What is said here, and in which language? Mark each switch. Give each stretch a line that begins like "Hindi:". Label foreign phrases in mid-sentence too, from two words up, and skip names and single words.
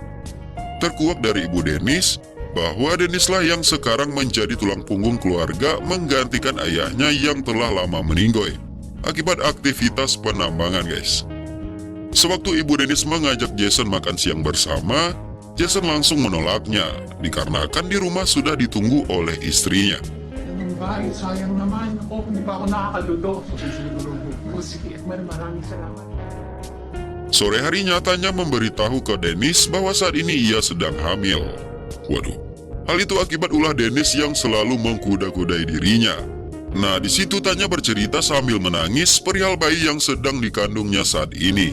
Indonesian: Terkuak dari ibu Dennis bahwa Dennis lah yang sekarang menjadi tulang punggung keluarga menggantikan ayahnya yang telah lama meninggoy akibat aktivitas penambangan guys. Sewaktu ibu Dennis mengajak Jason makan siang bersama, Jason langsung menolaknya dikarenakan di rumah sudah ditunggu oleh istrinya.
Filipino: Anong ba? Sayang naman. Ako, hindi pa ako nakakaluto. O sige, maraming salamat.
Indonesian: Sore harinya Tanya memberitahu ke Dennis bahwa saat ini ia sedang hamil. Waduh, hal itu akibat ulah Dennis yang selalu mengkuda-kudai dirinya. Nah, di situ Tanya bercerita sambil menangis perihal bayi yang sedang dikandungnya saat ini.